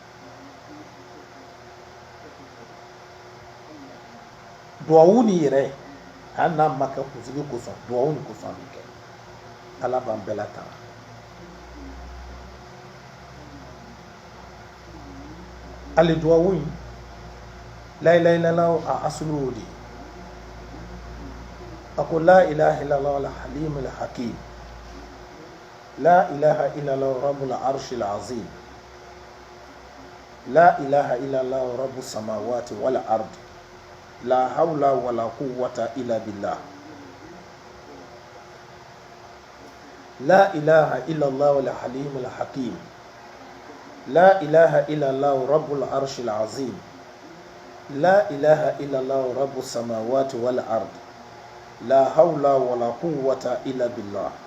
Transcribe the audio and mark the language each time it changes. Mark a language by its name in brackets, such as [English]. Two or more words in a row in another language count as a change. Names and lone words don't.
[Bambara] Duwawu ni yɛrɛ hali n'a ma kɛ kunsigi kosɔn, duwawu ni kosɔn a bɛ kɛ. Ala b'an bɛɛ latanga. Ali duwawu in, [Arabic] لا إله إلا الله [Bambara] a asulu y'o de ye. A ko [Arabic] لا إله إلا الله الحليم الحكيم لا إله إلا الله رب العرش العظيم لا إله إلا الله رب السماوات والأرض لا حول ولا قوة إلا بالله, لا إله إلا الله الحليم الحكيم لا إله إلا الله رب العرش العظيم لا إله إلا الله رب السماوات والأرض لا حول ولا قوة إلا بالله,